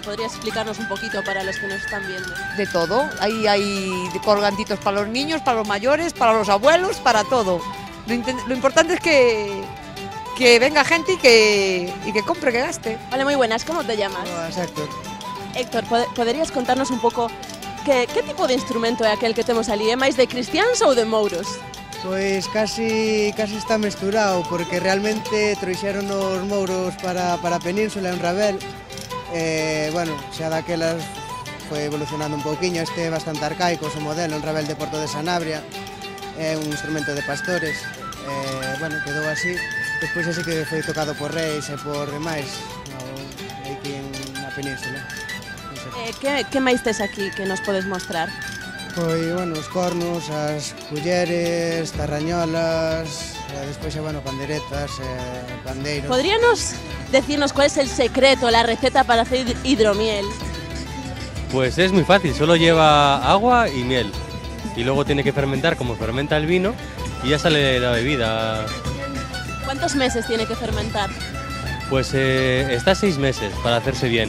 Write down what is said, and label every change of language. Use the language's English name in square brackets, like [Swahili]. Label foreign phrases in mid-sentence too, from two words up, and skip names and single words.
[Spanish] ¿Podrías explicarnos un poquito para los que nos están viendo? De todo, ahí hay colgantitos para los niños, para los mayores, para los abuelos, para todo. Lo importante es que venga gente y que compre, que gaste. Vale, muy buenas, ¿cómo te llamas? Hola, Héctor. [Galician] Héctor, [Spanish] ¿podrías contarnos [Galician] un pouco qué tipo de instrumento é aquel que temos ali? É máis de cristiáns ou de mouros? Pois casi está mesturado, porque realmente trouxeron os mouros para a península en Ravel. Bueno, xa daquelas foi evolucionando un pouquiño, este é bastante arcaico, o seu modelo en Ravel de Porto de Sanabria, é un instrumento de pastores, bueno, quedou así. Despois así que foi tocado por reis e por demais, aquí na península. Que máis tes aquí que nos podes mostrar? Pois, bueno, os cornos, as culleres, tarrañolas, despois, bueno, panderetas, pandeiros. [Spanish] ¿Podríanos decirnos cuál es el secreto, la receta para hacer hidromiel? Pues es muy fácil, solo lleva agua y miel. Y luego tiene que fermentar como fermenta el vino y ya sale la bebida. ¿Cuántos meses tiene que fermentar? Pues está 6 meses para hacerse bien.